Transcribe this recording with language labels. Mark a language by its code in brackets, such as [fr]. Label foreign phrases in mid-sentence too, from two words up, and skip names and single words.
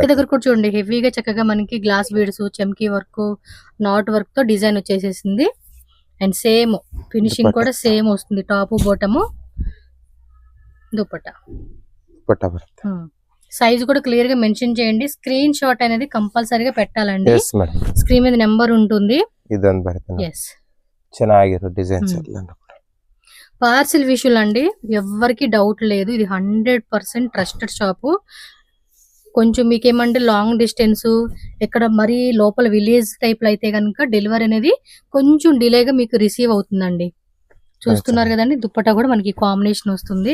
[te] నెక్ దగ్గర కూడా చూడండి హెవీగా చక్కగా మనకి [en] glass beads, [te] చమ్కీ వర్క్, [en] knot work [te] తో డిజైన్ వచ్చేసేసింది. [en] and same finishing [te] కూడా సేమ్ వస్తుంది. [en] top bottom [te] దుపట్టా [kn] బರುತ್ತೆ. [te] సైజ్ కూడా క్లియర్ గా మెన్షన్ చేయండి. [en] screen shot [te] అనేది కంపల్సరీగా పెట్టాలండి. స్క్రీన్ మీద నెంబర్ ఉంటుంది. [kn] ಇದೊಂದು ಬರುತ್ತೆ. ಚೆನ್ನಾಗಿರೋ ಡಿಸೈನ್ಸ್ ಎಲ್ಲ [te] పార్సిల్ విషయాలు అండి ఎవరికి డౌట్ లేదు. ఇది 100% [en] trusted shop. [te] కొంచెం మీకేమంటే [en] long distance [te] ఎక్కడ మరీ లోపల [en] village type [te] లో అయితే కనుక డెలివరీ అనేది కొంచెం డిలేగా మీకు రిసీవ్ అవుతుందండి. చూస్తున్నారు కదండి దుపట్టా కూడా మనకి కాంబినేషన్ వస్తుంది.